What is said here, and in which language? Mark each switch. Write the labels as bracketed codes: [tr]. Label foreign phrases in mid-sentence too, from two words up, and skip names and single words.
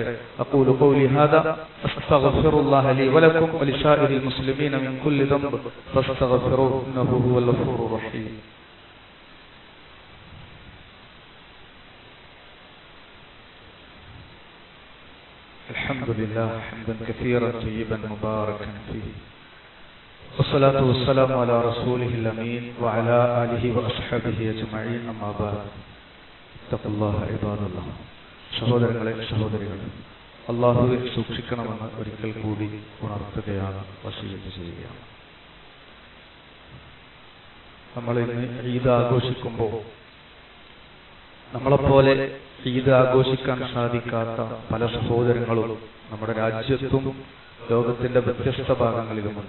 [ar] أقول قولي هذا أستغفر الله لي ولكم ولسائر المسلمين من كل ذنب فاستغفروه إنه هو الغفور الرحيم. الحمد لله حمدا كثيرا طيبا مباركا فيه والصلاة والسلام على رسوله الأمين وعلى آله وأصحابه أجمعين أما بعد اتقوا الله عباد الله. [ml] സഹോദരങ്ങളെ സഹോദരികളെ, അല്ലാഹുവെ സൂക്ഷിക്കണമെന്ന് ഒരിക്കൽ കൂടി ഉണർത്തുകയാണ്, വസിയത്ത് ചെയ്യുകയാണ്. നമ്മൾ ഇന്ന് ഈദ് ആഘോഷിക്കുമ്പോൾ നമ്മളെപ്പോലെ ഈദ് ആഘോഷിക്കാൻ സാധിക്കാത്ത പല സഹോദരങ്ങളും നമ്മുടെ രാജ്യത്തും ലോകത്തിന്റെ വ്യത്യസ്ത ഭാഗങ്ങളിലുമുണ്ട്.